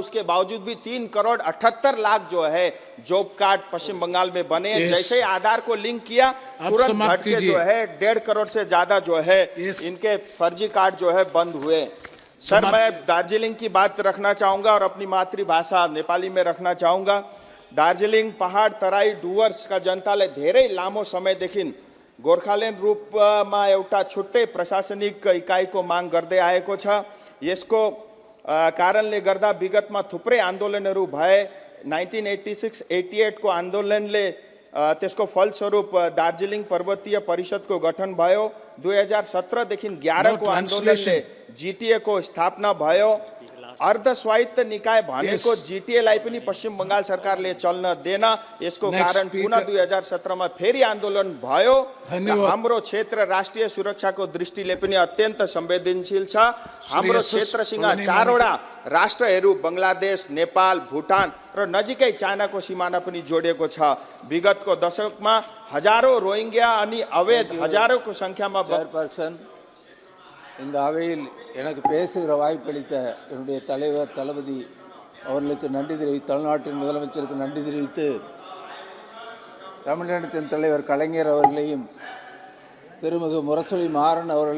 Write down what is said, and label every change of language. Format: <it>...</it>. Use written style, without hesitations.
<hi>उसके बावजूद भी 3,78,00,000 जो है जॉब कार्ड पश्चिम बंगाल में बने। जैसे आधार को लिंक किया, तुरंत घट के जो है 1.5 करोड़ से ज्यादा जो है इनके फर्जी कार्ड जो है बंद हुए। सर, मैं दार्जिलिंग की बात रखना चाहूंगा और अपनी मातृभाषा नेपाली में रखना चाहूंगा।</hi> <ne>दार्जिलिंग पहाड़, तराई, डुवर्स का जनताले धेरै लामो समयदेखि गोर्खाल्यान्ड रूपमा एउटा छुट्टै प्रशासनिक इकाइको माग गर्दै आएको छ। यसको कारणले गर्दा विगतमा थुप्रै आन्दोलनहरू भए। 1986-88 को आन्दोलनले त्यसको फलस्वरूप दार्जिलिङ पर्वतीय परिषदको गठन भयो। 2017 देखि 11 को आन्दोलनले जीटीए को स्थापना भयो। अर्ध स्वायत्त निकाय भनेको जीटीएलाई पनि पश्चिम बंगाल सरकारले चल्न देन। यसको कारण पुनः 2017 में फेरि आन्दोलन भयो। हाम्रो क्षेत्र राष्ट्रिय सुरक्षाको दृष्टिले पनि अत्यन्त संवेदनशील छ। हाम्रो क्षेत्रसँग 4 वटा राष्ट्रहरू बंगलादेश, नेपाल, भुटान र नजिकै चाइनाको सिमाना पनि जोडिएको छ। विगतको दशकमा हजारौं रोहिंग्या अनि अवैध हजारौंको संख्यामा</ne> <ta>இந்த அவையில் எனக்கு பேசுகிற வாய்ப்பளித்த என்னுடைய தலைவர் தளபதி அவர்களுக்கு நன்றி தெரிவித்து, தமிழ்நாட்டின் முதலமைச்சருக்கு நன்றி தெரிவித்து, தமிழினத்தின் தலைவர் கலைஞர் அவர்களையும் திருமிகு முரசொலி மாறன் அவர்களையும்</ta>